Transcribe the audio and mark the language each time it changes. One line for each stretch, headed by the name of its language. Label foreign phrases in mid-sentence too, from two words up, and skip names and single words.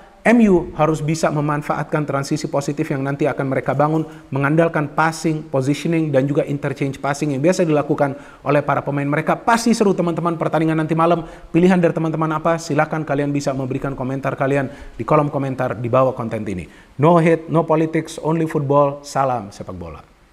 Indonesian: MU harus bisa memanfaatkan transisi positif yang nanti akan mereka bangun, mengandalkan
English: passing, positioning,
Indonesian: dan juga
English: interchange passing
Indonesian: yang biasa dilakukan oleh para pemain mereka. Pasti seru teman-teman pertandingan nanti malam. Pilihan dari teman-teman apa? Silahkan kalian bisa memberikan komentar kalian di kolom komentar di bawah konten ini.
English: No hate, no politics, only football.
Indonesian: Salam sepak bola.